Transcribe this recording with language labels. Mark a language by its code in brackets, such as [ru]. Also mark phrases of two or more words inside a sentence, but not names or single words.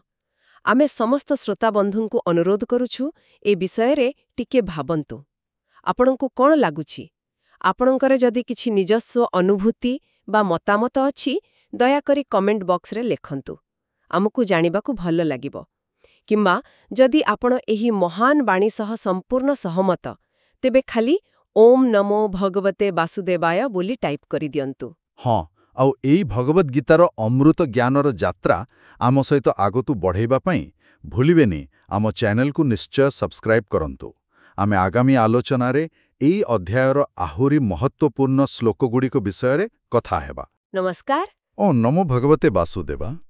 [or] ଆମେ ସମସ୍ତ ଶ୍ରୋତା ବନ୍ଧୁଙ୍କୁ ଅନୁରୋଧ କରୁଛୁ ଏ ବିଷୟ ରେ ଟିକେ ଭାବନ୍ତୁ ଆପଣଙ୍କୁ କଣ ଲାଗୁଛି ଆପଣଙ୍କର ଯଦି କିଛି ନିଜସ୍ୱ ଅନୁଭୂତି ବା ମତାମତ ଅଛି ଦୟାକରି [en] comment box [or] ରେ ଲେଖନ୍ତୁ ଆମକୁ ଜାଣିବାକୁ ଭଲ ଲାଗିବ କିମ୍ବା ଯଦି ଆପଣ ଏହି ମହାନ ବାଣୀ ସହ ସମ୍ପୂର୍ଣ୍ଣ ସହମତ ତେବେ ଖାଲି [sa] ओम नमो भगवते वासुदेवाय [or] ବୋଲି ଟାଇପ କରି ଦିଅନ୍ତୁ। ହଁ ଆଉ ଏଇ ଭଗବତ ଗୀତାର ଅମୃତ ଜ୍ଞାନର ଯାତ୍ରା ଆମ ସହିତ ଆଗକୁ ବଢ଼ାଇବା ପାଇଁ ଭୁଲିବେନି ଆମ ଚ୍ୟାନେଲ କୁ ନିଶ୍ଚୟ ସବସ୍କ୍ରାଇବ କରନ୍ତୁ। ଆମେ ଆଗାମୀ ଆଲୋଚନା ରେ ଏଇ ଅଧ୍ୟାୟର ଆହୁରି ମହତ୍ୱପୂର୍ଣ୍ଣ ଶ୍ଳୋକ ଗୁଡ଼ି କୁ ବିଷୟ ରେ କଥା ହେବା। नमस्कार। [sa] ओ नमो भगवते वासुदेवा।